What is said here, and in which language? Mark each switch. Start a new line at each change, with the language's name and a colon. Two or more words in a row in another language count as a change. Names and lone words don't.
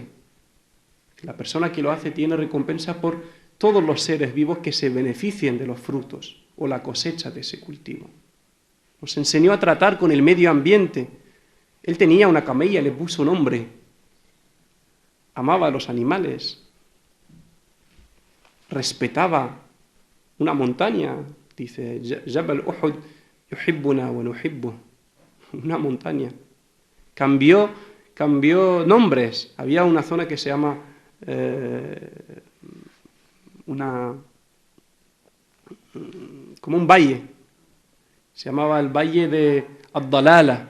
Spanish: La persona que lo hace tiene recompensa por todos los seres vivos que se beneficien de los frutos o la cosecha de ese cultivo. Nos enseñó a tratar con el medio ambiente. Él tenía una camella, le puso nombre. Amaba a los animales. Respetaba una montaña. Dice,
Arabic: جبل أحد يحبنا ونحبه.
Spanish: Una montaña. Cambió nombres. Había una zona que se llama como un valle. Se llamaba el valle de Ad-Dalala.